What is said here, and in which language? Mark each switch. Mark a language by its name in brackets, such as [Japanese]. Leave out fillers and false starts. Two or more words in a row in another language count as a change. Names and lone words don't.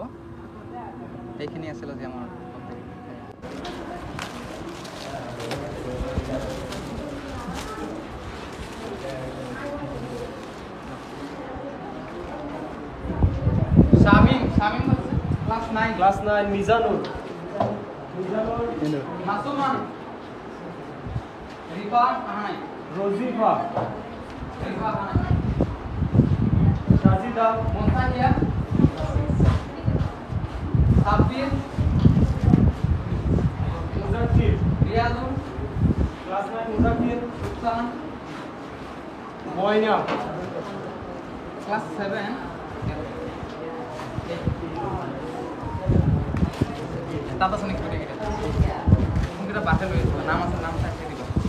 [Assamese] এইখিনি আছিল আজি আমাৰ। শামিম ক্লাস 9 মিজানুর মাসুমান রিফান আহাই রোজিফা আহাই সাজিদা মোন্তাহিয়া সাব্বির মুজাক্কির রিয়াজুল ক্লাস 9 মুজাক্কির সুলতান ময়না [Bangla] ক্লাস 7 দাদা শুনি করে গেলে কোনটা বাসে লইছো নাম আছে, নাম থাকতে দিব।